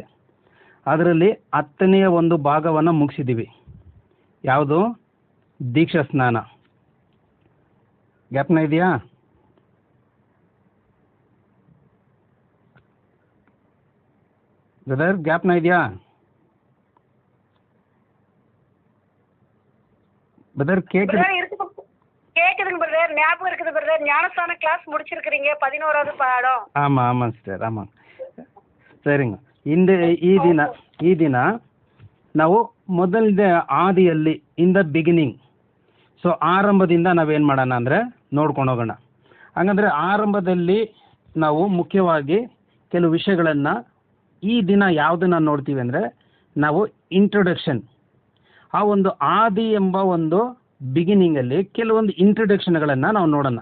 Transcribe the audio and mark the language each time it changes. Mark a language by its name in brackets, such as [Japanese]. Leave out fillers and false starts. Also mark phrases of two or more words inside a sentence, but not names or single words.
[Kannada] ಅದರಲ್ಲಿ 10ನೇ ಒಂದು ಭಾಗವನ್ನು ಮುಗಿಸಿದ್ದೀವಿ. ಯಾವುದು? ದೀಕ್ಷಾ ಸ್ನಾನ. ಜ್ಞಾಪನ ಇದೆಯಾ? ಬ್ರದರ್, ಜ್ಞಾಪನ ಇದೆಯಾ? [Tamil] பிரதர் கேக்குதுங்க பிரதர், ஞாபகம் இருக்குது பிரதர். ஞானஸ்தான கிளாஸ் முடிச்சிருக்கிறீங்க, 11வது பாடம். ஆமாம் சிஸ்டர், ஆமாம். சரிங்க. [Kannada] ಈ ದಿನ ನಾವು ಮೊದಲನೇ ಆದಿಯಲ್ಲಿ [English] in the beginning, [Kannada] ಸೊ ಆರಂಭದಿಂದ ನಾವೇನು ಮಾಡೋಣ ಅಂದರೆ ನೋಡ್ಕೊಂಡು ಹೋಗೋಣ. ಹಾಗಂದರೆ ಆರಂಭದಲ್ಲಿ ನಾವು ಮುಖ್ಯವಾಗಿ ಕೆಲವು ವಿಷಯಗಳನ್ನು ಈ ದಿನ ಯಾವುದನ್ನು ನೋಡ್ತೀವಿ ಅಂದರೆ ನಾವು ಇಂಟ್ರೊಡಕ್ಷನ್, ಆ ಒಂದು ಆದಿ ಎಂಬ ಒಂದು ಬಿಗಿನಿಂಗಲ್ಲಿ ಕೆಲವೊಂದು ಇಂಟ್ರೊಡಕ್ಷನ್ಗಳನ್ನು ನಾವು ನೋಡೋಣ.